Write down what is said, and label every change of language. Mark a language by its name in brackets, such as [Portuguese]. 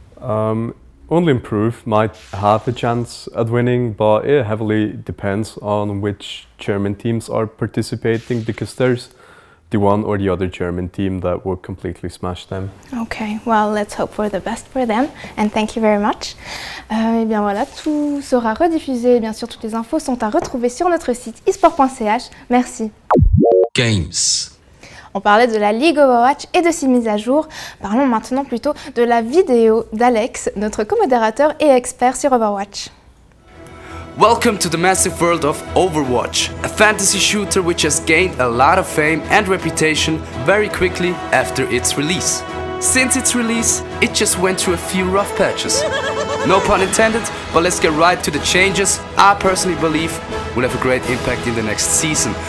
[English] Only Improve might have a chance at winning, but it heavily depends on which German teams are participating, because there's the one or the other German team that will completely smash them. Okay, well, let's hope for the best for them, and thank you very much. [French] Et bien voilà, tout sera rediffusé, et bien sûr toutes les infos sont à retrouver sur notre site esport.ch. Merci. [English] Games. [French] On parlait de la Ligue Overwatch et de ses mises à jour. Parlons maintenant plutôt de la vidéo d'Alex, notre co-modérateur et expert sur Overwatch. [English] Welcome to the massive world of Overwatch, a fantasy shooter which has gained a lot of fame and reputation very quickly after its release. Since its release, it just went through a few rough patches. No pun intended, but let's get right to the changes I personally believe will have a great impact in the next season.